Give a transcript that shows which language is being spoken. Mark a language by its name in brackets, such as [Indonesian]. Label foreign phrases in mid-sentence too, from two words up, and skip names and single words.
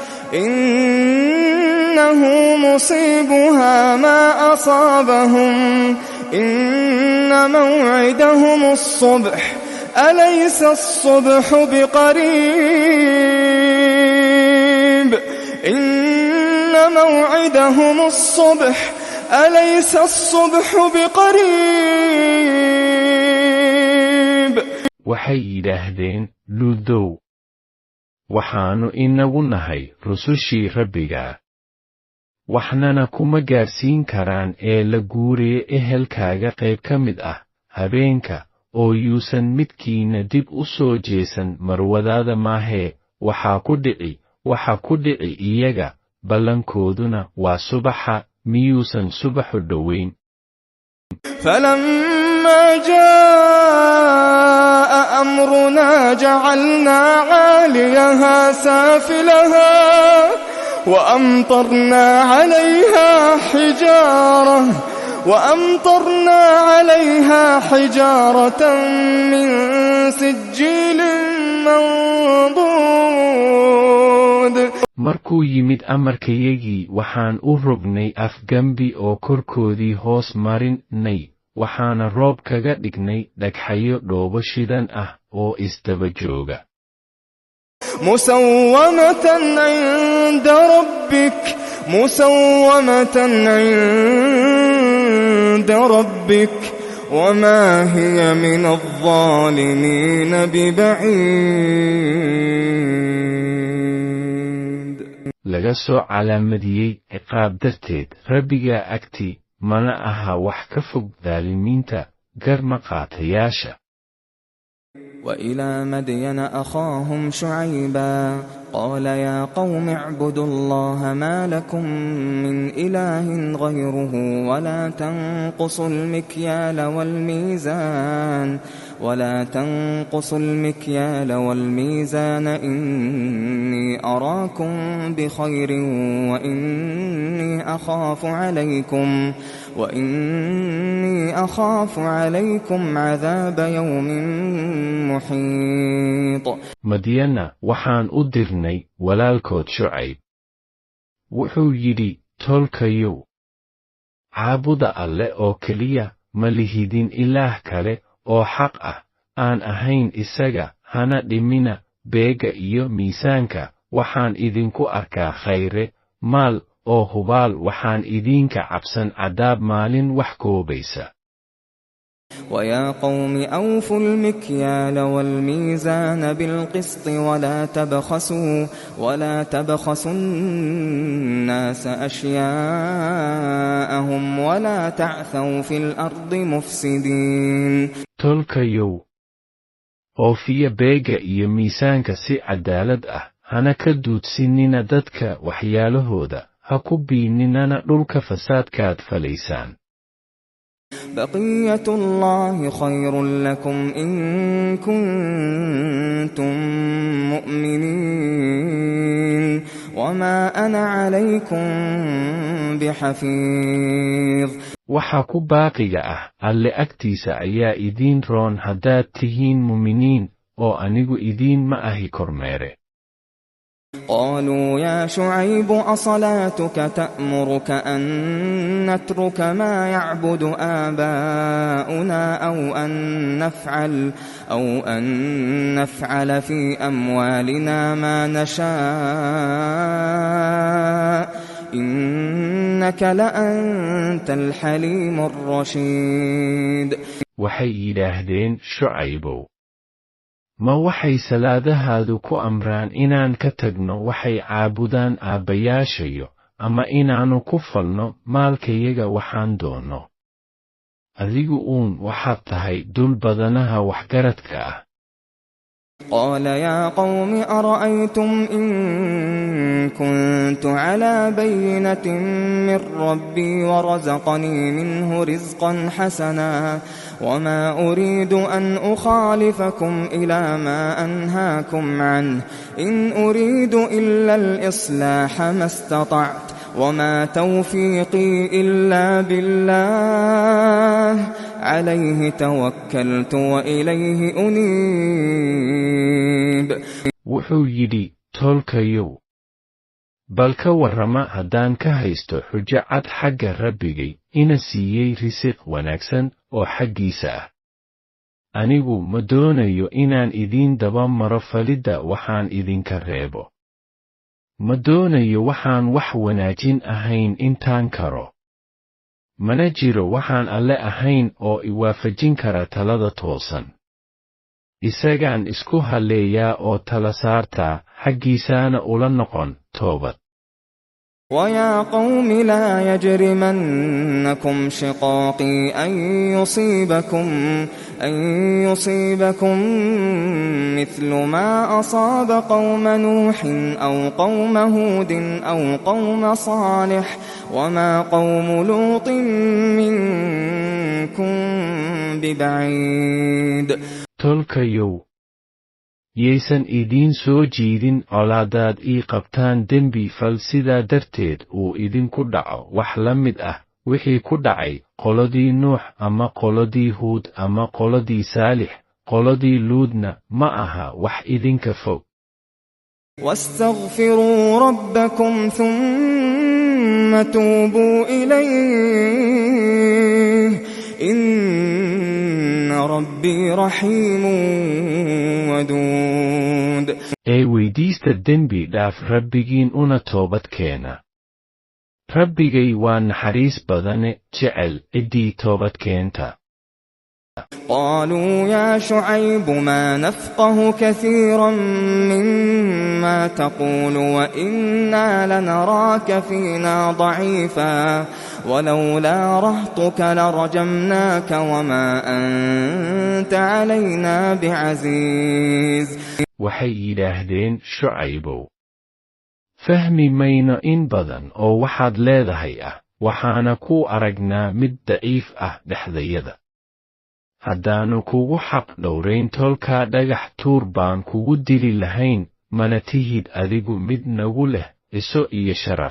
[Arabic] إنه مصيبها ما أصابهم إن موعدهم الصبح أليس الصبح بقريب إن موعدهم الصبح أليس الصبح بقريب. [Somali] waxay yidhaahdeen luudow waxaannu inagu nahay rusushii rabbiga waxnana kuma gaarsiin karaan ee la guuree ehelkaaga qayb ka mid ah habeenka oo yuusan midkiina dib u soo jeesan marwadaada maahee waxa ku dhici iyaga ballankooduna waa subaxa miyuusan subaxu dhowayn. [Arabic] فلما جاء أمرنا جعلنا عاليها سافلها وأمطرنا عليها حجارة من سجيل منضود. [Somali] markuu yimid amarkayagii waxaan u rognay afgambi oo korkoodii hoos marinay waxaana roob kaga dhignay dhagxayo dhoobo shidan ah oo isdaba jooga. [Arabic] مسومة عند ربك وما هي من الظالمين ببعيد. [Somali] laga soo calaamadiyey ciqaab darteed rabbigaa agti mana aha wax ka fog daalimiinta garmaqaatayaasha. [Arabic] وإلى مدين أخاهم شعيبا قال يا قوم اعبدوا الله ما لكم من إله غيره ولا تنقصوا المكيال والميزان إني أراكم بخير وإني أخاف عليكم عذاب يوم محيط. [Somali] madyana waxaan u dirnay walaalkood shucayb wuxuu yidhi tolkayow caabuda alle oo keliya ma lihidin ilaah kale oo xaq ah aan ahayn isaga hana dhimina beega iyo miisaanka waxaan idinku arkaa khayre maal oo hubaal waxaan idinka cabsan cadaab maalin wax koobaysa. [Arabic] ويا قوم أوفوا المكيال والميزان بالقسط ولا تبخسوا الناس أشياءهم ولا تعثوا في الأرض مفسدين. [Somali] tolkayow oofiya beega iyo miisaanka si cadaalad ah hana ka duudsinina dadka waxyaalahooda ha ku biininana dhulka fasaadkaad falaysaan. [Arabic] بقية الله خير لكم إن كنتم مؤمنين وما أنا عليكم بحفيظ. [Somali] waxa ku baaqiga ah alle agtiisa ayaa idiin roon haddaad tihiin muminiin oo anigu idiin ma ahi kormeere. [Arabic] قالوا يا شعيب أصلاتك تأمرك أن نترك ما يعبد آباؤنا أو أن نفعل في أموالنا ما نشاء إنك لأنت الحليم الرشيد. [Somali] waxay yidhaahdeen Shucaybow, ma waxay salaadahaadu ku amraan inaan ka tagno waxay caabudaan aabbayaashayo ama inaannu ku falno maalkayaga waxaan doonno? Adigu waxaad tahay dul badanaha waxgaradka ah. [Arabic] قال يا قوم أرأيتم إن كنت على بينة من ربي ورزقني منه رزقا حسنا وما أريد أن أخالفكم إلى ما أنهاكم عنه إن أريد إلا الإصلاح ما استطعت وما توفيقي إلا بالله عليه توكلت وإليه أنيب. [Somali] wuxuu yidhi tolkayow, bal ka warrama haddaan ka haysto xujo cad xagga rabbigay ina siiyey risiq wanaagsan oo xaggiisa ah. Anigu ma doonayo inaan idiin daba maro falidda waxaan idinka reebo. Ma doonayo waxaan wax wanaajin ahayn intaan karo. Mana jiro waxaan Alle ahayn oo i waafajin kara talada toosan. Isagaan isku halleeyaa oo tala saartaa, xaggiisaana ula noqon toobad. [Arabic] ويا قوم لا يجرمنكم شقاقي أن يصيبكم مثل ما أصاب قوم نوح أو قوم هود أو قوم صالح وما قوم لوط منكم ببعيد. [Somali] tolkayow, yaysan idiin soo jiidin colaadaad ii qabtaan dembi fal sidaa darteed uu idinku dhaco wax la mid ah wixii ku dhacay qoladii Nuux ama qoladii Huud ama qoladii Saalix. qoladii Luudna ma aha wax idinka fog. [Arabic] واستغفروا ربكم ثم توبوا إليه إن ربي رحيم ودود. [Somali] weydiista dembi dhaaf rabbigiin una toobad keena. Rabbigay waa naxariis badane, jecel ciddii toobad keenta. [Arabic] قالوا يا شعيب ما نفقه كثيرا مما تقول وإنا لنراك فينا ضعيفا ولولا رهطك لرجمناك وما أنت علينا بعزيز. [Somali] waxay yidhaahdeen Shucaybow, fahmi mayno in badan oo waxaad leedahay ah, waxaana ku aragnaa mid daciif ah dhexdayada. haddaannu kugu xaq dhowrayn tolkaa dhagax tuur baan kugu dili lahayn, mana tihid adigu mid nagu leh ciso iyo sharaf.